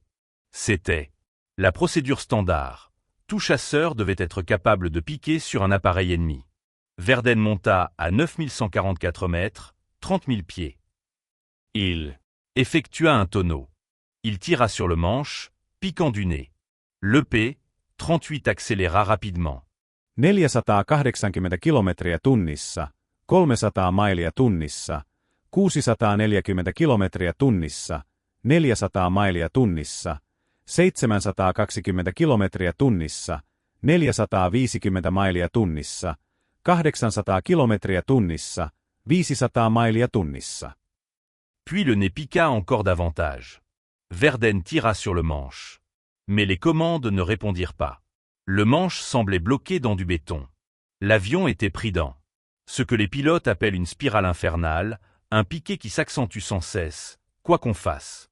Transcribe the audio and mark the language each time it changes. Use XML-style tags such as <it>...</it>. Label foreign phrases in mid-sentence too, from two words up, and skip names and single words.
<fr>C'était la procédure standard. Tout chasseur devait être capable de piquer sur un appareil ennemi. Verden monta à 9144 mètres, 30 000 pieds. Il effectua un tonneau. Il tira sur le manche, piquant du nez. Le P-38 accéléra rapidement.</fr> <fi>480 kilometriä tunnissa, 300 mailia tunnissa, 640 kilometriä tunnissa, 400 mailia tunnissa, 720 kilometriä tunnissa, 450 mailia tunnissa, 800 kilometriä tunnissa, 500 mailia tunnissa.</fi> <fr>Puis le nez piqua encore davantage. Verden tira sur le manche. Mais les commandes ne répondirent pas. Le manche semblait bloqué dans du béton. L'avion était pris dans ce que les pilotes appellent une spirale infernale, un piqué qui s'accentue sans cesse, quoi qu'on fasse.</fr>